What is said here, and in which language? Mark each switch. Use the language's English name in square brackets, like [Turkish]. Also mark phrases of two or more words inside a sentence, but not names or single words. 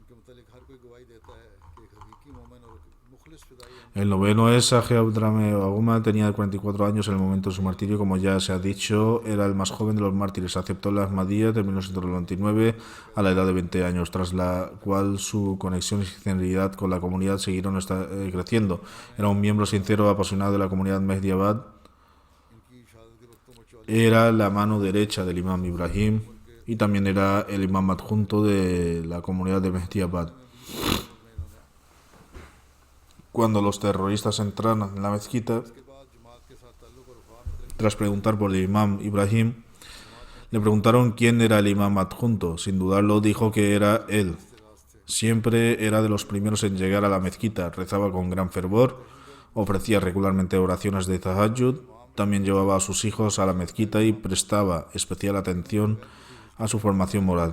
[Urdu] متعلق ہر کوئی گواہی دیتا ہے کہ ایک حقیقی مومن اور مخلص فدائی [Spanish] El noveno es Aje Abdrame Aguma, tenía 44 años en el momento de su martirio, como ya se ha dicho, era el más joven de los mártires. Aceptó la Ahmadiyya en 1999 a la edad de 20 años, tras la cual su conexión y sinceridad con la comunidad siguieron creciendo. Era un miembro sincero, apasionado de la comunidad Mehdiabad. [Urdu] ان کی شہادت کے وقت مچوالی [Spanish] Era la mano derecha del imam Ibrahim y también era el imam adjunto de la comunidad de Mehdiabad. Cuando los terroristas entraron en la mezquita, [Urdu] کے بعد جماعت کے ساتھ تعلق اور وفا میں [Spanish] tras preguntar por el imam Ibrahim, le preguntaron quién era el imam adjunto. Sin dudarlo, dijo que era él. Siempre era de los primeros en llegar a la mezquita, rezaba con gran fervor, ofrecía regularmente oraciones de tahajjud, también llevaba a sus hijos a la mezquita y prestaba especial atención a su formación moral.